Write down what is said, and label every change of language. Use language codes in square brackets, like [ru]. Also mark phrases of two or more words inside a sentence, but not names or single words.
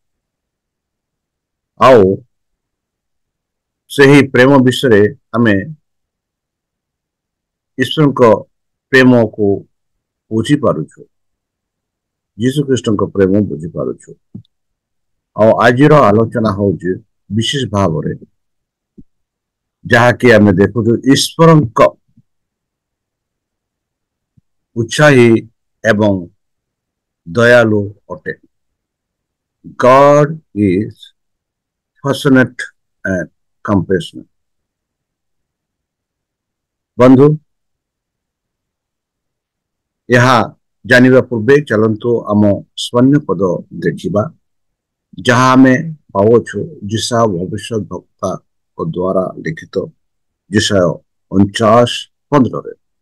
[or] ଆଉ ସେହି ପ୍ରେମ ବିଷୟରେ ଆମେ ଈଶ୍ୱରଙ୍କ ପ୍ରେମକୁ ବୁଝିପାରୁଛୁ, ଯୀଶୁ ଖ୍ରୀଷ୍ଟଙ୍କ ପ୍ରେମ ବୁଝିପାରୁଛୁ। ଆଉ ଆଜିର ଆଲୋଚନା ହଉଛି ବିଶେଷ ଭାବରେ ଯାହାକି ଆମେ ଦେଖୁଛୁ ଈଶ୍ୱରଙ୍କ ଉତ୍ସାହୀ ଏବଂ ଦୟାଳୁ ଅଟେ। [en] God is passionate and compassionate. [or] ବନ୍ଧୁ, ଏହା ଜାଣିବା ପୂର୍ବେ ଚାଲନ୍ତୁ ଆମ ସ୍ୱର୍ଣ୍ଣ ପଦ ଦେଖିବା, ଯାହା ଆମେ ପାଉଛୁ ଯିଶା ଭବିଷ୍ୟତ ବକ୍ତାଙ୍କ ଦ୍ୱାରା ଲିଖିତ ଯିଶାୟ 49:15।